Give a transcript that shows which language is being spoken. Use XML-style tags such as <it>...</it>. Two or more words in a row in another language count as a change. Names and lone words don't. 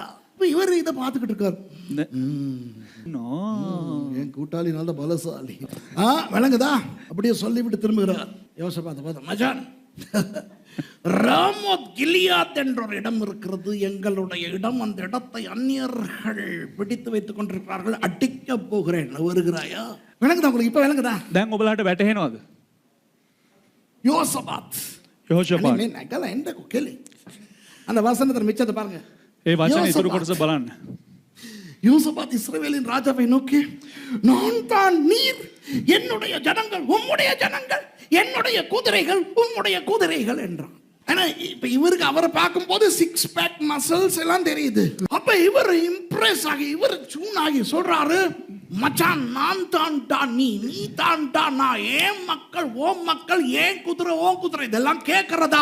<ta>இவர் இதை பார்த்துக்கிட்டு இருக்காரு. என் கூட்டாளி நல்ல பலசாலி, விளங்குதா? அப்படியே சொல்லிவிட்டு திரும்புகிறார். யோசபாத்தை பார்த்து, மச்சான், ராமோத் கிலியாத் என்ற ஒரு இடம் இருக்கிறது, எங்களுடைய இடம், அந்த இடத்தை அந்நியர்கள் பிடித்து வைத்துக் கொண்டிருக்கிறார்கள், அடிக்க போகிறேன், வருகிறாயா? விளங்குதா உங்களுக்கு? இப்ப விளங்குதா?</ta> <si>දැන් ඔබලාට වැටහෙනවද?</si> <ta>யோசபாத் யோசபாத் அந்த வசனத்துல மிச்சத்தை பாருங்க.</ta> <si>ඒ වචනේ ඉතුරු කොටස බලන්න.</si> <ta>யோசபாத் இஸ்ரவேலின் ராஜாவை நோக்கி, நான் தான் நீர், என்னுடைய ஜனங்கள் உம்முடைய ஜனங்கள், என்னுடைய குதிரைகள் உம்முடைய குதிரைகள் என்றான். ஆனா இப்ப இவருக்கு அவரை பார்க்கும் போது 6</ta> <en>pack muscles</en> <ta>எல்லாம் தெரியுது. அப்ப இவர் இம்ப்ரெஸ் ஆகி, இவர் சூன் ஆகி சொல்றாரு, மச்சான், நான் தான்டா நீ தான்டா நான், ஏன் மக்கள் ஓம் மக்கள், ஏன் குதிரை ஓம் குதிரை, இதெல்லாம் கேட்கிறதா?</ta>